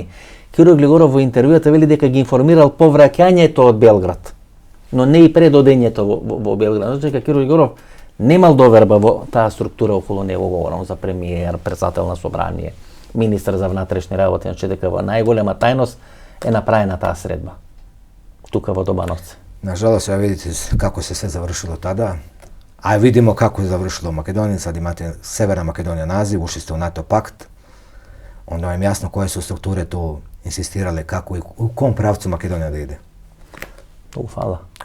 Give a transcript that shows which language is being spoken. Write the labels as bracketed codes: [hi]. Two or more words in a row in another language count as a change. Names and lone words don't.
[mk] Кирил Григоров во интервјуата вели дека ги информирал по враќањето од Белград, но не и пред одењето во Белград. Значи дека Кирил Григоров немал доверба во таа структура околу него, говорам за премиер, председател на собрание, министар за внатрешни работи, значи дека во најголема тајност е направена таа средба тука во Добановце. [sr] Nažalost, vidite kako se sve završilo tada, a vidimo kako je završilo u Makedoniji. Sad imate Severna Makedonija naziv, ušli ste u NATO pakt, onda vam je jasno koje su strukture tu insistirale kako i u kom pravcu Makedonija da ide. Hvala. Hvala vama.